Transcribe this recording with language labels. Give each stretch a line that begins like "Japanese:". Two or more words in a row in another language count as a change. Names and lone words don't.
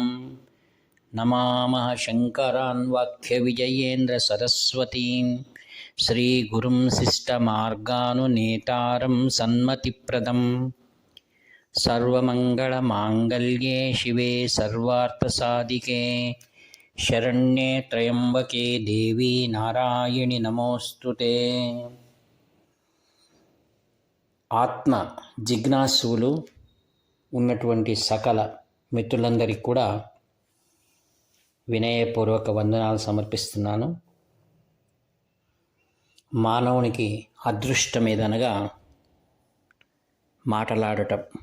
Sanskrit: नमामः शङ्करान् वाक्यविजयेन्द्रसरस्वतीं श्रीगुरुं शिष्टमार्गानुनेतारं सन्मतिप्रदम्। सर्वमङ्गलमाङ्गल्ये शिवे सर्वार्थसाधिके शरण्ये त्र्यम्बके देवी नारायणि नमोऽस्तुते।
Telugu: ఆత్మ జిజ్ఞాసులు ఉన్నటువంటి సకల మిత్రులందరికీ కూడా వినయపూర్వక వందనాలు సమర్పిస్తున్నాను. మానవునికి అదృష్టం ఏదనగా మాటలాడటం.